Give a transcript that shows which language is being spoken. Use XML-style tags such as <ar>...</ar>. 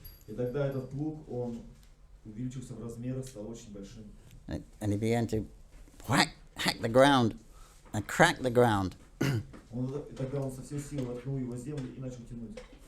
<ru>И тогда этот плуг, он увеличился в размерах, стал очень большим.</ru> <en>And he began to hack the ground and crack the ground.</en> <ru>Тогда он со всей силы воткнул его в землю и начал тянуть.</ru>